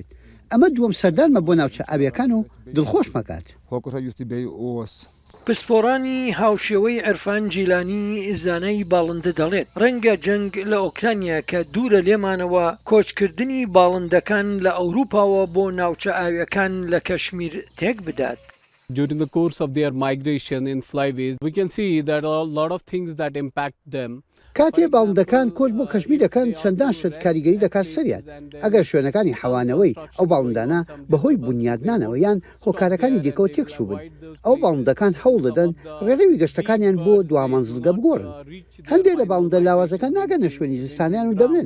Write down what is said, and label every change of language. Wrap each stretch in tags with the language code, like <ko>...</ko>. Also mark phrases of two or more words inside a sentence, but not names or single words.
<ckb>ئەمە دووەم سەردانمە بۆ ناوچە ئاویەکان و دڵخۆش مەکات. پسپۆڕانی هاوشێوەی عرفان جیلانی زانای باڵندە دەڵێت ڕەنگە جەنگ لە ئۆکرانیا کە دوورە لێمانەوە کۆچکردنی باڵندەکان لە ئەوروپاوە بۆ ناوچە ئاویەکان لە کەشمیر تێک بدات.</ckb> <en>During the course of their migration in flyways, we can see that a lot of things that impact them.</en> <ckb>کاتێ باڵندەکان کۆچ بۆ کەشمیر دەکەن چەندان شت کاریگەری دەکات سەریان. ئەگەر شوێنەکانی حەوانەوەی ئەو باڵندانە بەهۆی بنیادنانەوە یان هۆکارەکانی دیکەوە تێکچوو بن، ئەو باڵندەکان هەوڵ دەدەن ڕێڕەوی گەشتەکانیان بۆ دوامەنزڵگە بگۆڕن. هەندێک لە باڵندە لاوازەکان ناگەنە شوێنی زستانیان و دەبنن.</ckb>